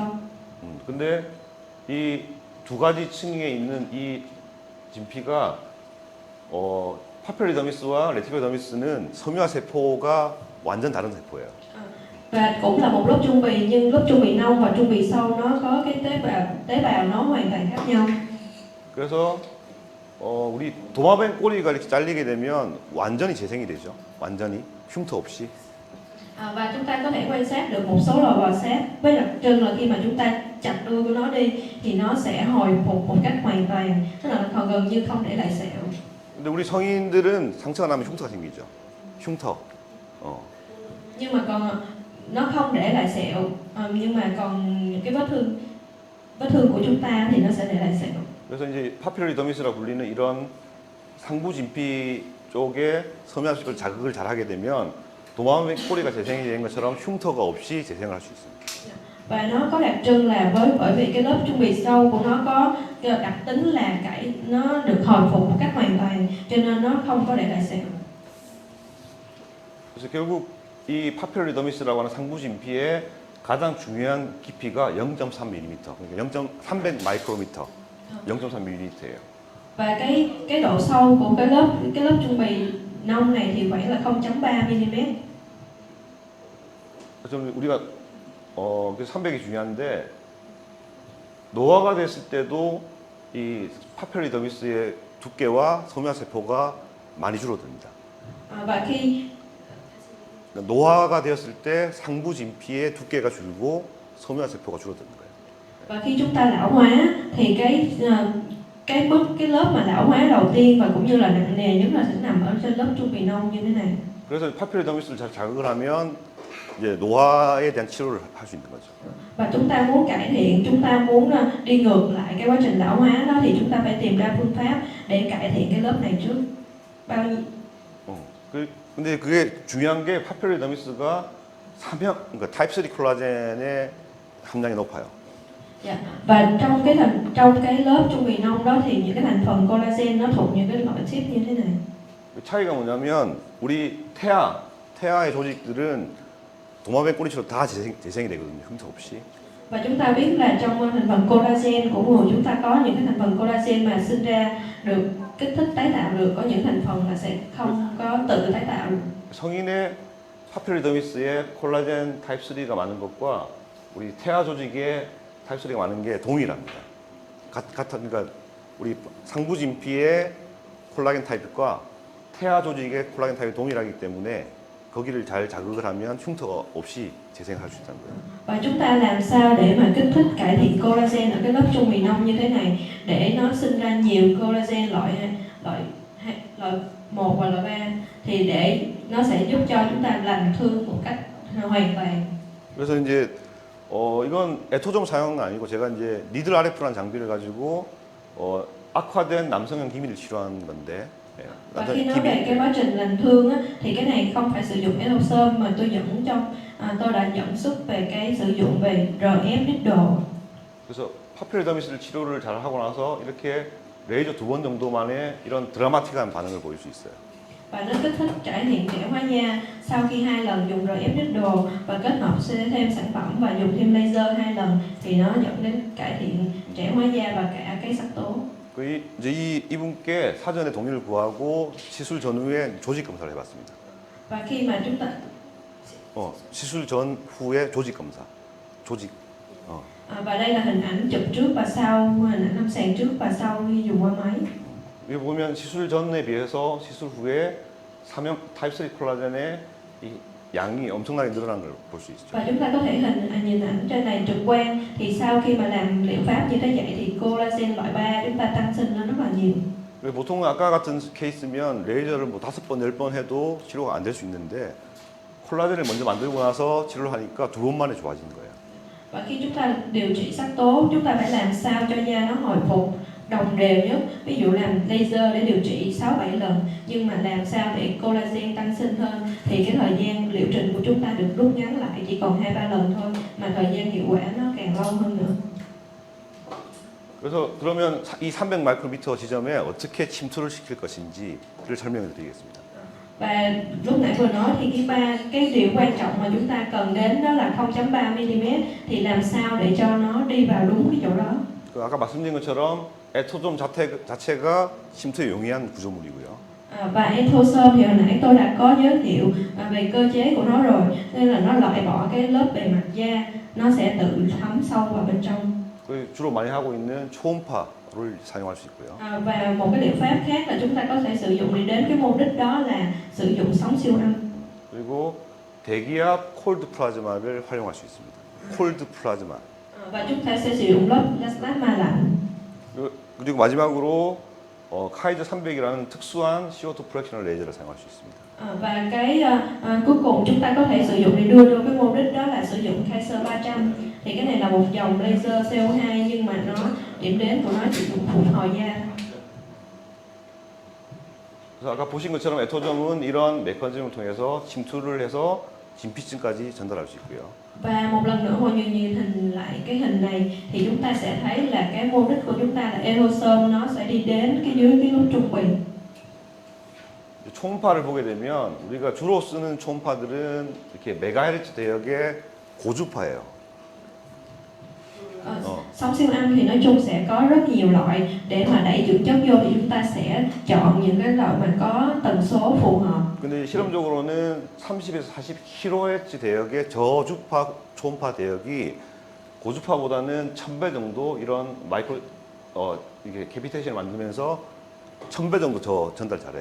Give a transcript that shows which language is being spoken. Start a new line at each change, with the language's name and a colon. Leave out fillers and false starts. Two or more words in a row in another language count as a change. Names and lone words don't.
Korean: 근데 이 두 가지 층에 있는 이 진피가 파피로더미스와 레티큐더미스는 섬유화 세포가 완전 다른 세포예요.
Vietnamese: Và cũng là một lớp trung bì nhưng lớp trung bì nông và trung bì sâu nó có cái tế bào nó hoàn toàn khác nhau.
Korean: 그래서 우리 도마뱀 꼬리가 이렇게 잘리게 되면 완전히 재생이 되죠. 완전히 흉터 없이.
Vietnamese: Và chúng ta có thể quan sát được một số loài bò sát với đặc trưng là khi mà chúng ta chặt đuôi của nó đi thì nó sẽ hồi phục một cách hoàn toàn, tức là còn gần như không để lại sẹo.
Korean: 근데 우리 성인들은 상처가 나면 흉터가 생기죠. 흉터.
Vietnamese: Nhưng mà còn nó không để lại sẹo, nhưng mà còn những cái vết thương của chúng ta thì nó sẽ để lại sẹo.
Korean: 그래서 이제 파피로더미스라 불리는 이런 상부 진피 쪽에 섬유화 세포를 자극을 잘 하게 되면 도마뱀 꼬리가 재생이 된 것처럼 흉터가 없이 재생을 할 수 있습니다.
Vietnamese: Và nó có đặc trưng là bởi vì cái lớp trung bì sâu của nó có cái đặc tính là nó được hồi phục một cách hoàn toàn, cho nên nó không có để lại sẹo.
Korean: 그래서 결국 이 파피로더미스라고 하는 상부 진피의 가장 중요한 깊이가 0.3mm, 그러니까 0.300 마이크로미터, 0.3mm예요.
Vietnamese: Và cái độ sâu của cái lớp trung bì nông này thì khoảng là 0.3 mm.
Korean: 좀 우리가 그 300이 중요한데 노화가 됐을 때도 이 파피로더미스의 두께와 섬유화 세포가 많이 줄어듭니다.
Vietnamese: Và khi
Korean: 노화가 되었을 때 상부 진피의 두께가 줄고 섬유화 세포가 줄어드는 거예요.
Vietnamese: và khi chúng ta lão hóa thì cái lớp mà lão hóa đầu tiên và cũng như là nặng nề nhất là sẽ nằm ở trên lớp trung bì nông như thế này.
Korean: 그래서 파피로더미스를 잘 자극을 하면 이제 노화에 대한 치료를 할 수 있는 거죠.
Vietnamese: Và chúng ta muốn cải thiện, chúng ta muốn đi ngược lại cái quá trình lão hóa đó thì chúng ta phải tìm ra phương pháp để cải thiện cái lớp này trước. Bao nhiêu?
Korean: 근데 그게 중요한 게 파피로더미스가 그러니까 타입 3 콜라겐의 함량이 높아요.
Vietnamese: Dạ. Và trong cái lớp trung bì nông đó thì những cái thành phần collagen nó thuộc những cái loại chip như thế này.
Korean: 차이가 뭐냐면 우리 태아의 조직들은 도마뱀 꼬리처럼 다 재생이 되거든요. 흉터 없이.
Vietnamese: Và chúng ta biết là trong thành phần collagen của người chúng ta có những cái thành phần collagen mà sinh ra được kích thích tái tạo được, có những thành phần là sẽ không có tự tái tạo được.
Korean: 성인의 파피로더미스에 콜라겐 타입 3가 많은 것과 우리 태아 조직에 타입 3가 많은 게 동일합니다. 그러니까 우리 상부 진피의 콜라겐 타입과 태아 조직의 콜라겐 타입이 동일하기 때문에 거기를 잘 자극을 하면 흉터가 없이 재생할 수 있다는 거예요.
Vietnamese: Và chúng ta làm sao để mà kích thích cải thiện collagen ở cái lớp trung bì nông như thế này để nó sinh ra nhiều collagen loại 1 và loại 3 thì để nó sẽ giúp cho chúng ta lành thương một cách hoàn toàn.
Korean: 그래서 이제 이건 에토좀 사용은 아니고 제가 이제 니들 RF라는 장비를 가지고 악화된 남성형 기미를 치료하는 건데.
Vietnamese: Và khi nói về cái quá trình lành thương á, thì cái này không phải sử dụng Etosom mà tôi đã dẫn xuất về cái sử dụng về
English: RF needle.
Korean: 그래서 파피로더미스 치료를 잘 하고 나서 이렇게 레이저 2번 정도 만에 이런 드라마틱한 반응을 보일 수 있어요.
Vietnamese: Và nó kích thích trải nghiệm trẻ hóa da sau khi 2 lần dùng
English: RF needle
Vietnamese: và kết hợp thêm sản phẩm và dùng thêm laser 2 lần thì nó dẫn đến cải thiện trẻ hóa da và cả cái sắc tố.
Korean: 이제 이분께 사전에 동의를 구하고 시술 전후에 조직 검사를 해봤습니다.
Vietnamese: Và khi mà chúng ta
Korean: 시술 전후에 조직 검사, 조직.
Vietnamese: Và đây là hình ảnh chụp trước và sau, hình ảnh lâm sàng trước và sau khi dùng qua máy.
Korean: 여기 보면 시술 전에 비해서 시술 후에 삼형 타입 3 콜라겐의 이 양이 엄청나게 늘어난 걸 볼 수 있죠.
Vietnamese: Và chúng ta có thể nhìn ảnh trên này trực quan thì sau khi mà làm liệu pháp như thế vậy thì collagen loại 3 chúng ta tăng sinh lên rất là nhiều.
Korean: 보통 아까 같은 케이스면 레이저를 뭐 5번, 10번 해도 치료가 안 될 수 있는데 콜라겐을 먼저 만들고 나서 치료를 하니까 2번 만에 좋아지는 거예요.
Vietnamese: Và khi chúng ta điều trị sắc tố, chúng ta phải làm sao cho da nó hồi phục đồng đều nhất. Ví dụ làm laser để điều trị 6-7 lần, nhưng mà làm sao để collagen tăng sinh hơn thì cái thời gian liệu trình của chúng ta được rút ngắn lại chỉ còn 2-3 lần thôi, mà thời gian hiệu quả nó càng lâu hơn nữa.
Korean: 그래서 그러면 이 300 마이크로미터 지점에 어떻게 침투를 시킬 것인지를 설명해 드리겠습니다.
Vietnamese: Và lúc nãy vừa nói thì cái điều quan trọng mà chúng ta cần đến đó là 0.3 mm thì làm sao để cho nó đi vào đúng cái chỗ đó.
Korean: 그 아까 말씀드린 것처럼 에토점 자체가 침투에 용이한 구조물이고요.
Vietnamese: Và enthosome thì hồi nãy tôi đã có giới thiệu về cơ chế của nó rồi, nên là nó loại bỏ cái lớp bề mặt da, nó sẽ tự thấm sâu vào bên trong.
Korean: 그 주로 많이 하고 있는 초음파를 사용할 수 있고요.
Vietnamese: Và một cái liệu pháp khác là chúng ta có thể sử dụng để đến cái mục đích đó là sử dụng sóng siêu âm.
Korean: 그리고 대기압 콜드 플라즈마를 활용할 수 있습니다. 콜드 플라즈마.
Vietnamese: Và chúng ta sẽ sử dụng lớp plasma lạnh.
Korean: 그리고 마지막으로 카이저 300이라는 특수한 CO2 프랙셔널 레이저를 사용할 수 있습니다.
Vietnamese: Và cái cuối cùng chúng ta có thể sử dụng để đưa vô cái mục đích đó là sử dụng Kaiser 300. Thì cái này là một dòng laser CO2 nhưng mà điểm đến của nó chỉ dùng phục hồi da.
Korean: 그래서 아까 보신 것처럼 에토점은 이런 메커니즘을 통해서 침투를 해서 진피층까지 전달할 수 있고요.
Vietnamese: Và một lần nữa mọi người nhìn hình lại cái hình này thì chúng ta sẽ thấy là cái mô đích của chúng ta là aerosol nó sẽ đi đến cái dưới cái nút trung bình.
Korean: 초음파를 보게 되면 우리가 주로 쓰는 초음파들은 이렇게 메가헤르츠 대역의 고주파예요.
Vietnamese: Sóng siêu âm thì nói chung sẽ có rất nhiều loại, để mà đẩy dưỡng chất vô thì chúng ta sẽ chọn những cái loại mà có tần số phù hợp.
Korean: 근데 실험적으로는 30에서 40 kHz 대역의 저주파 초음파 대역이 고주파보다는 1000배 정도 이런 이게 캐피테이션을 만들면서 1000배 정도 더 전달 잘해요.